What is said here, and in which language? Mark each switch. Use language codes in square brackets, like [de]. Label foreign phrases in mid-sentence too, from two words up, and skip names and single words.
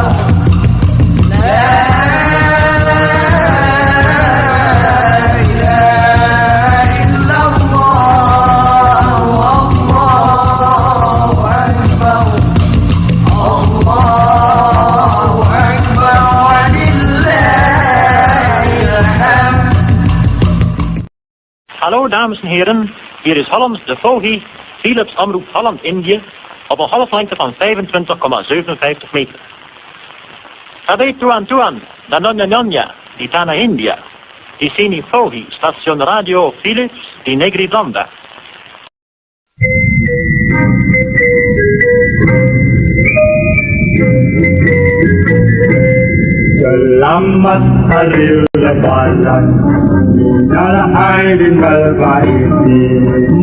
[ar] لا إله إلا الله، والله أكبر، الله أكبر، ولله الحمد. [nl] Hallo dames en heren, hier is Hollands de Vogie, Philips Omroep Holland-Indië, op een golflengte van 25,57 meter. [id] Sabi tuan, da nonja, di Tanah India, di sini Vogie, station radio Philips di Negeri Blanda. Selamat Hari Lebaran, [ar] من العائدين والفائزين.